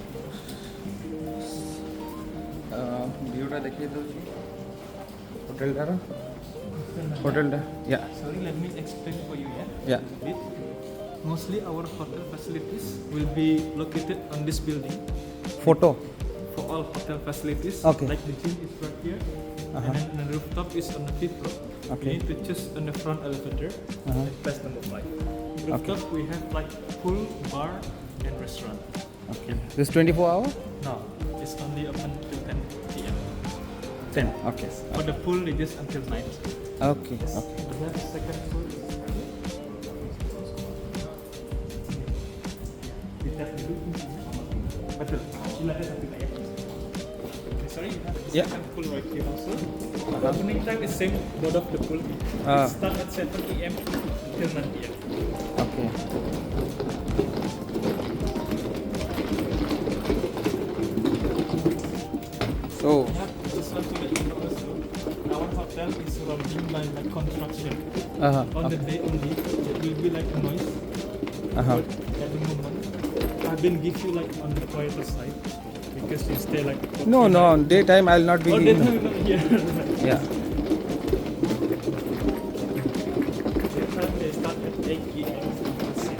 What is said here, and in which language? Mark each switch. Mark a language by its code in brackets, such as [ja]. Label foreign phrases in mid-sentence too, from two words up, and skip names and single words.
[or] ଭିଉଟା ଦେଖେଇ ଦେଉଛି ହୋଟେଲଟାର। ହୋଟେଲଟା [en] Sorry, let me explain for you, Yeah. A bit. Mostly our hotel facilities will be located on this building. फोटो For all hotel facilities, Okay. like the gym is right here, and then the rooftop is on the 5th floor. Okay. You need to choose on the front elevator, Uh-huh. and place number 5. Rooftop we have like pool, bar, and restaurant. Okay. This 24 hour? No, it's only open till 10 p.m. 10. Okay. For the pool, it is until 9. Okay. Okay. We have second floor. [ms] Kita dulu betul. Silakan sampai naik. [en] Okay, sorry. Yeah. Second pool right here also. Opening time is same. Both of the pool. Ah. It start at 7 p.m. till 9 p.m. Okay. So Just want to let you know also, our hotel is surrounding by like construction. On the day only, it will be like a noise. But at the moment, I've been give you like on the quieter side because you stay like. no, daytime I'll not be. Oh, then not here. Yeah. Daytime they start at 8 p.m. until 6.